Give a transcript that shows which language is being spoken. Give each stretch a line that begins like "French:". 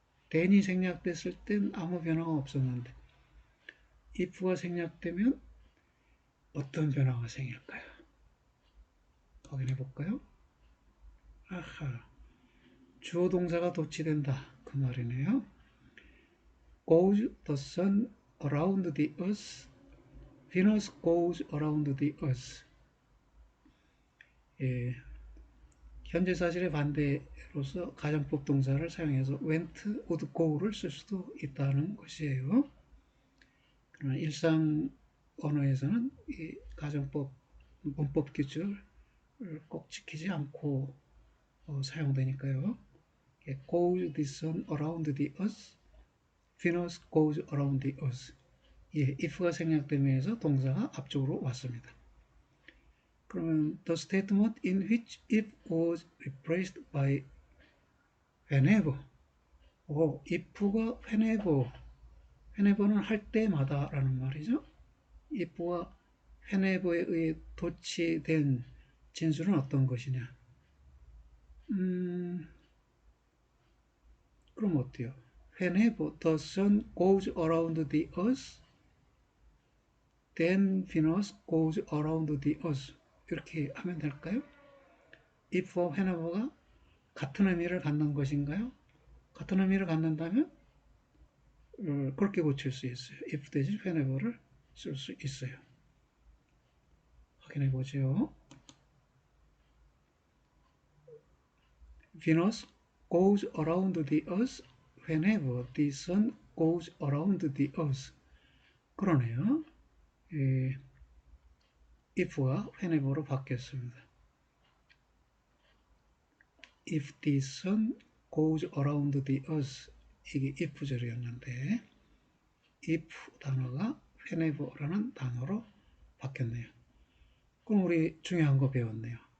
Korean: then이 생략됐을 땐 아무 변화가 없었는데 if가 생략되면 어떤 변화가 생길까요? 확인해 볼까요? 아하, 주어 동사가 도치된다 그 말이네요.
English: Goes the sun around the earth. Venus goes around the earth.
Korean: 예, 현재 사실의 반대로서 가정법 동사를 사용해서 went, would go를 쓸 수도 있다는 것이에요. 그러나 일상 언어에서는 이 가정법 문법 규칙을 꼭 지키지 않고 사용되니까요.
English: Goes the sun around the earth. Venus goes around the earth.
Korean: 예, if가 생략되면서 동사가 앞쪽으로 왔습니다. 그러면
English: the statement in which if was replaced by whenever.
Korean: if가 whenever는 할 때마다 라는 말이죠. if와 whenever에 의해 도치된 진술은 어떤 것이냐? 그럼 어때요?
English: Whenever the sun goes around the earth, then Venus goes around the earth.
Korean: 이렇게 하면 될까요? if와 whenever가 같은 의미를 갖는 것인가요? 같은 의미를 갖는다면 그렇게 고칠 수 있어요. if 대신 whenever를 쓸 수 있어요. 확인해 보죠.
English: Venus goes around the earth whenever the sun goes around the earth.
Korean: 그러네요. if가 whenever로 바뀌었습니다.
English: If the sun goes around the earth.
Korean: 이게 if절이었는데 if 단어가 whenever라는 단어로 바뀌었네요. 그럼 우리 중요한 거 배웠네요.